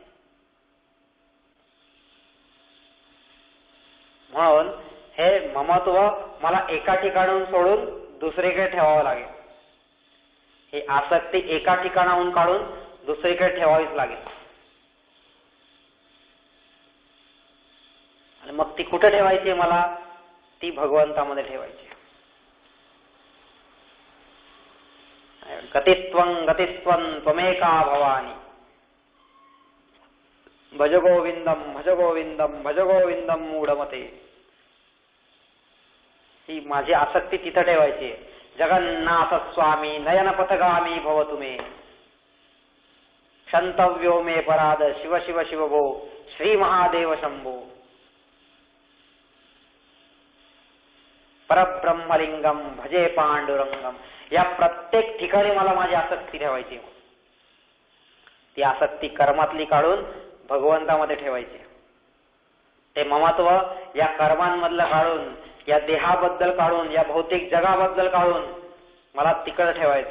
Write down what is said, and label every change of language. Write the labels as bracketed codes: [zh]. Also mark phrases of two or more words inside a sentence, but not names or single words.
[mr] म्हणून हे ममत्व मला एका ठिकाणाहून सोडून दुसरीकडे ठेवावं लागेल. ही आसक्ती एका ठिकाणाहून काढून दुसरीकडे ठेवावीच लागेल. आणि मग ती कुठे ठेवायची? मला ती भगवंतामध्ये ठेवायची. [sa] गतित्वं गतित्वं त्वमेका भवानी भज गोविंदम भज गोविंदम भज गोविंदम मूढमते. [mr] ही माझी आसक्ती तिथं ठेवायची. [sa] जगन्नाथ स्वामी नयनपथगामी भव तुमे क्षंतव्यो मे पराद शिव शिव शिव भो श्री महादेव शंभो. परब्रह्मलिंगम भजे पांडुरंगम. [mr] या प्रत्येक ठिकाणी मला माझी आसक्ती ठेवायची. ती आसक्ती कर्मातली काढून भगवंतामध्ये ठेवायची. ते ममत्व या कर्मांमधलं काढून, या देहाबद्दल काढून, या भौतिक जगाबद्दल काढून मला तिकडे ठेवायचंय.